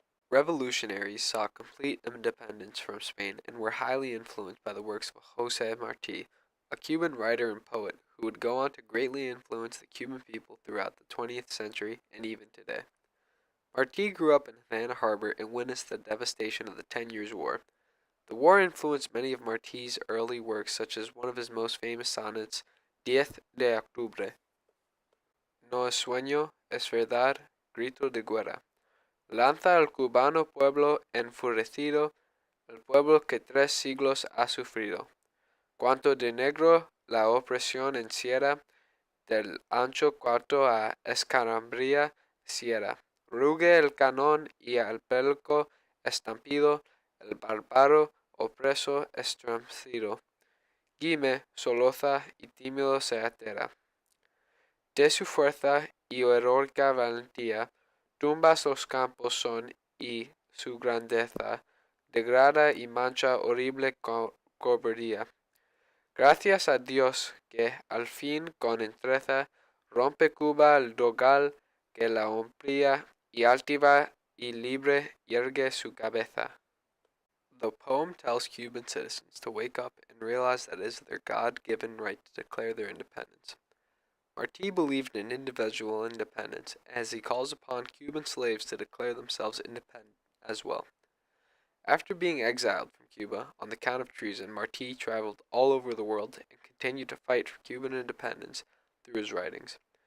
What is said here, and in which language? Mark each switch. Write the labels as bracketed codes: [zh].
[en] Revolutionaries sought complete independence from Spain and were highly influenced by the works of José Martí, a Cuban writer and poet who would go on to greatly influence the Cuban people throughout the 20th century and even today. Martí grew up in Havana Harbor and witnessed the devastation of the 10 Years' War. The war influenced many of Martí's early works, such as one of his most famous sonnets, 10 de octubre. [es] No es sueño, es verdad, grito de guerra. Lanza al cubano pueblo enfurecido, el pueblo que 3 siglos ha sufrido. Cuanto de negro la opresión encierra, del ancho cuarto a escambría cierra. Ruge el cañón y al pelco estampido, el bárbaro opreso estremecido. Gime, solloza y tímido se altera. De su fuerza y heroica valentía, tumbas los campos son y su grandeza degrada y mancha horrible cobardía. Gracias a Dios que al fin con entereza rompe Cuba el dogal que la oprime y altiva y libre yergue su cabeza. [en] The poem tells Cuban citizens to wake up and realize that it is their God-given right to declare their independence. Martí believed in individual independence, as he calls upon Cuban slaves to declare themselves independent as well. After being exiled from Cuba on the count of treason, Martí traveled all over the world and continued to fight for Cuban independence through his writings.